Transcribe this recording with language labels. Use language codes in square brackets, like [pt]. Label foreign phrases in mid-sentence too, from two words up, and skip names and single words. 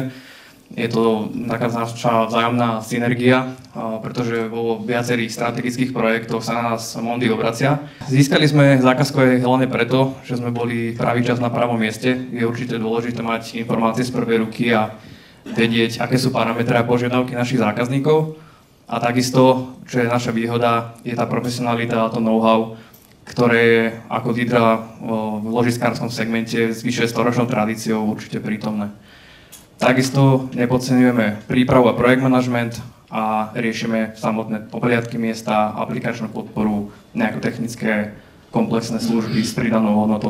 [sk] Je to taká naša vzájomná synergia, pretože vo viacerých strategických projektoch sa na nás Mondy obracia. Získali sme zákazku aj hlavne preto, že sme boli pravý čas na pravom mieste. Je určite dôležité mať informácie z prvej ruky a vedieť, aké sú parametre a požiadavky našich zákazníkov. A takisto, čo je naša výhoda, je tá profesionalita a to know-how, ktoré je ako lídra v ložiskárskom segmente s vyše 100-ročnou tradíciou určite prítomné. Takisto nepodceňujeme prípravu a projekt management a riešime samotné pohliadky miesta, aplikačnú podporu, nejaké technické komplexné služby s pridanou hodnotou.